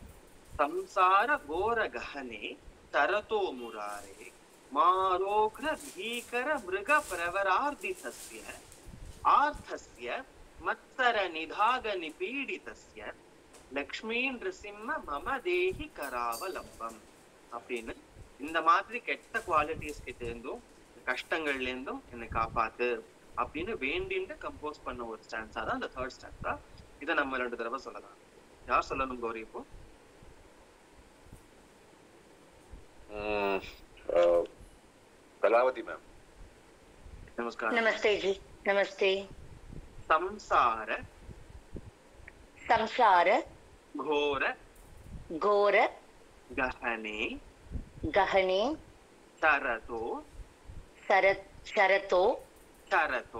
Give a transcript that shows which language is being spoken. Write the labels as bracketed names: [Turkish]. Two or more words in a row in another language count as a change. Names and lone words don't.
[Sanskrit] संसार घोर गहने चरतो मुरारे मारोग्र भीकर मृग प्रवरार्दितस्य आर्तस्य मत्सर निदाघ निपीडितस्य लक्ष्मी नृसिंह मम देहि करावलम्बम् [Tamil] அப்படின்னு இந்த மாதிரி கெட்ட குவாலிட்டிஸ் கிட்ட இருந்தும் கஷ்டங்கள்ல இருந்தும் என்னை காப்பாத்து அப்படின்னு வேண்டிட்டு கம்போஸ் பண்ண ஒரு ஸ்டான்ஸா தான் அந்த [English] third stanza. [Tamil] இதை நம்ம 2 தடவை சொல்லலாம். யார் சொல்லணும் கௌரி இப்போ? கலாவதி மேம். நமஸ்காரம். [Hindi] नमस्ते जी, नमस्ते. [Sanskrit] संसार संसार घोर घोर गहने गहने शरतो शरतो शरतो